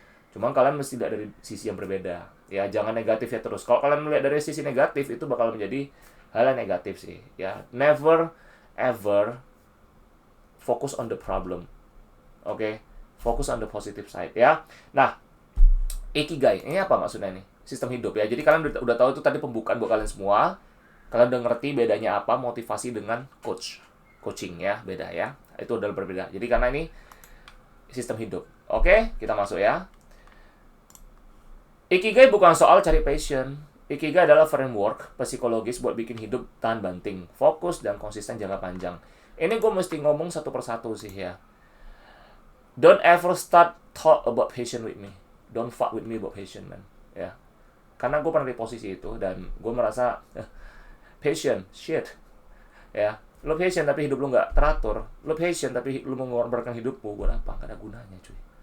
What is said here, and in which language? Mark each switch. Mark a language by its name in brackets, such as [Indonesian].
[Indonesian] Cuman kalian mesti lihat dari sisi yang berbeda ya. Jangan negatif ya terus. Kalau kalian melihat dari sisi negatif, itu bakal menjadi hal yang negatif sih ya. [English] Never ever focus on the problem. [Indonesian] Oke, [English] focus on the positive side [Indonesian] ya. Nah, ikigai ini apa maksudnya nih? Sistem hidup ya. Jadi kalian udah tahu itu tadi pembukaan buat kalian semua. Kalian udah ngerti bedanya apa motivasi dengan coaching ya, beda ya. Itu udah berbeda. Jadi karena ini sistem hidup. Oke, kita masuk ya. Ikigai bukan soal cari passion. Ikigai adalah framework psikologis buat bikin hidup tahan banting, fokus, dan konsisten jangka panjang. Ini gue mesti ngomong satu persatu sih ya. [English] Don't ever start talk about passion with me. Don't fuck with me about passion, man. [Indonesian] Ya. Karena gue pernah di posisi itu, dan gue merasa passion, shit. Ya. Lo passion tapi hidup lo nggak teratur. Lo passion tapi lo mengorbankan hidupmu buat apa? Gak ada gunanya cuy.